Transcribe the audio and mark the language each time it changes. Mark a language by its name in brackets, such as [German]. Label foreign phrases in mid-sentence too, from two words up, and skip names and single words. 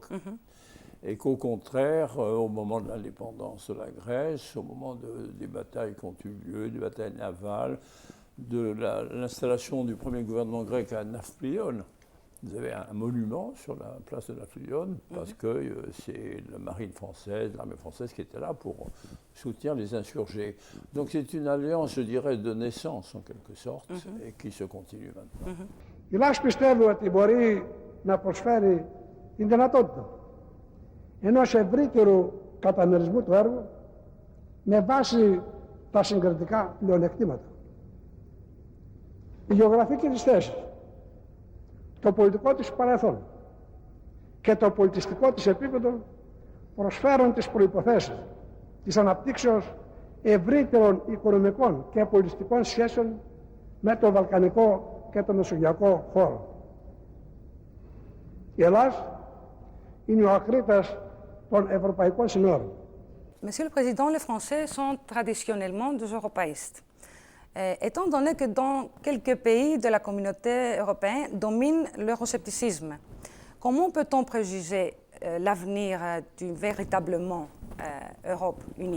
[French] Et qu'au contraire, au moment de l'indépendance de la Grèce, au moment des batailles qui ont eu lieu, des batailles navales, de l'installation du premier gouvernement grec à Nafplion, vous avez un monument sur la place de Nafplion, parce que c'est la marine française, l'armée française qui était là pour soutenir les insurgés. Donc c'est une alliance, je dirais, de naissance en quelque sorte, et qui se continue maintenant. [Greek] Η Ελλάς πιστεύει ότι μπορεί να προσφέρει την δυνατότητα ενός ευρύτερου καταμερισμού του έργου με βάση τα συγκριτικά πλεονεκτήματα. Η γεωγραφική της θέση, το πολιτικό της παρελθόν και το πολιτιστικό της επίπεδο προσφέρουν τις προϋποθέσεις της αναπτύξεως ευρύτερων οικονομικών και πολιτιστικών σχέσεων με το βαλκανικό και το μεσογειακό χώρο. Η Ελλάς είναι ο ακρίτας των ευρωπαϊκών συνόρων. [French] Monsieur le Président, les Français sont traditionnellement des européistes. Étant donné que dans quelques pays de la communauté européenne domine l'euroscepticisme, comment peut-on préjuger l'avenir d'une véritablement Europe unie?